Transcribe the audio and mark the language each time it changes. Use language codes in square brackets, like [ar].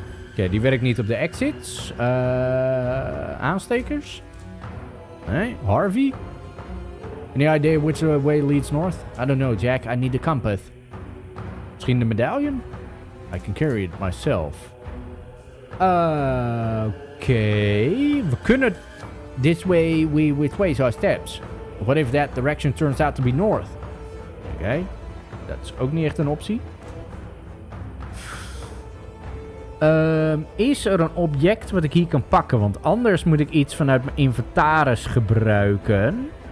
[nl] Oké, die werkt niet op de exits. Aanstekers? Nee, Harvey? [en] Any idea which way leads north? I don't know, Jack. I need the compass. [nl] Misschien de medallion? [en] I can carry it myself. Okay. [nl] We kunnen... [en] This way we retrace our steps. What if that direction turns out to be north? Okay. [nl] Dat is ook niet echt een optie. Is er een object wat ik hier kan pakken? Want anders moet ik iets vanuit mijn inventaris gebruiken.